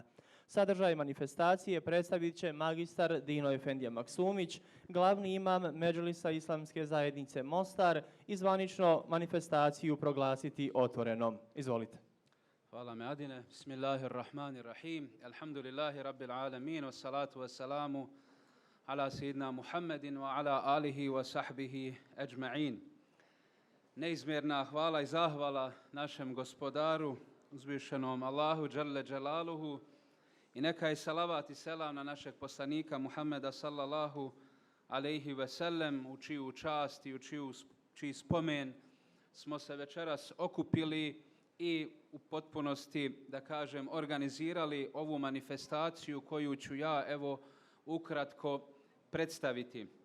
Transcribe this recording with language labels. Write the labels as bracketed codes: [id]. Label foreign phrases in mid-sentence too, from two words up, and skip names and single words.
[bs] Sadržaj manifestacije predstavit će magistar Dino Efendija Maksumić, glavni imam Medžlisa Islamske zajednice Mostar i zvanično manifestaciju proglasiti otvorenom. Izvolite. Hvala me Adine. [ar] بسم الله الرحمن الرحيم الحمد لله رب العالمين. والصلاة والسلام على سيدنا محمد وعلى آله وصحبه أجمعين. [bs] Neizmjerna hvala i zahvala našem gospodaru, uzvišenom Allahu [ar] جل جلاله, [bs] i neka je salavat i selam na našeg poslanika Muhammeda [ar] صلى الله عليه وسلم, [bs] u čiju čast i u čiji spomen smo se večeras okupili i u potpunosti, da kažem, organizirali ovu manifestaciju koju ću ja evo ukratko predstaviti.